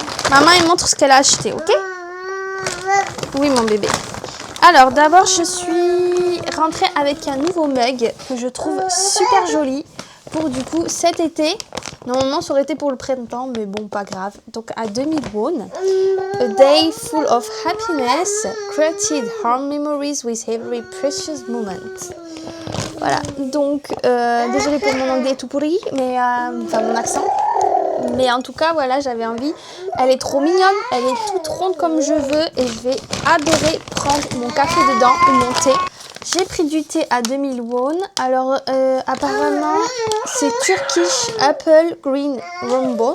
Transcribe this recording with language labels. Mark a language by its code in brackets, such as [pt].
[fr] Maman, elle montre ce qu'elle a acheté, ok? Oui, mon bébé. Alors, d'abord, je suis rentrée avec un nouveau mug que je trouve super joli pour, du coup, cet été. Normalement, ça aurait été pour le printemps, mais bon, pas grave. Donc, à 2000 won. [en] A day full of happiness, created home memories with every precious moment. [fr] Voilà. Donc, désolée pour mon anglais tout pourri, mais enfin, mon accent. Mais en tout cas, voilà, j'avais envie. Elle est trop mignonne, elle est toute ronde comme je veux et je vais adorer prendre mon café dedans ou mon thé. J'ai pris du thé à 2000 won. Alors, apparemment, c'est Turkish Apple Green Roombos.